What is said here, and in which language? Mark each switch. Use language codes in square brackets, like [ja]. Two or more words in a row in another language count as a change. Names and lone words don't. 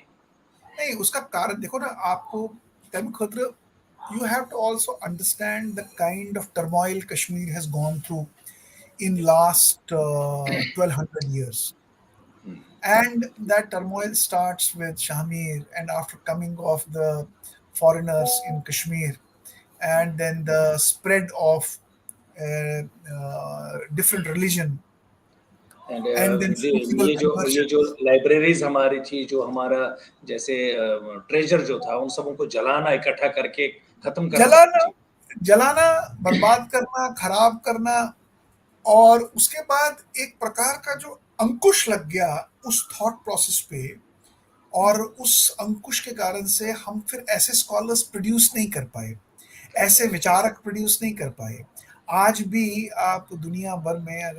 [hi] नहीं उसका कारण देखो ना आपको तम खतर [en] you have to also understand the kind of turmoil Kashmir has gone through in last 1200 years and that turmoil starts with Shamir and after coming of the foreigners in Kashmir and then the spread of different religion and then [hi] ये जो लाइब्रेरीज हमारी थी जो हमारा जैसे ट्रेजर जो था उन सबों को जलाना इकट्ठा करके खत्म करना जलाना बर्बाद करना खराब करना और उसके बाद एक प्रकार का जो अंकुश लग गया उस [en] thought process [hi] पे और उस अंकुश के कारण से हम फिर ऐसे [en] scholars produce [hi] नहीं कर पाए ऐसे विचारक प्रोड्यूस नहीं कर पाए आज भी आप दुनिया भर में अगर